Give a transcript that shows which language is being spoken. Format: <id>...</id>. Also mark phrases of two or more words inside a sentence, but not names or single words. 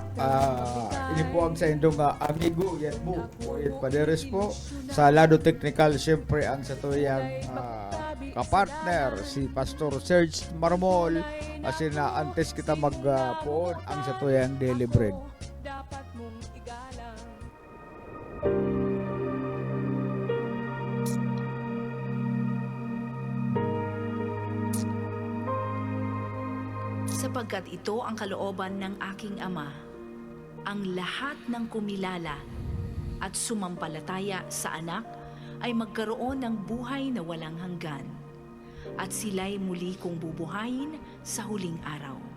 <bik>Ini po ang sa indong amigo, yan po, Poet Paderes po. Sa lado technical, siyempre ang sa tuyang kapartner, si Pastor Serge Marmol. Kasi na antes kita magpuon ang sa tuyang daily bread.</bik> <tl>Sapagkat ito ang kalooban ng aking Ama, ang lahat ng kumilala at sumampalataya sa anak ay magkaroon ng buhay na walang hanggan, at sila'y muli kong bubuhayin sa huling araw.</tl>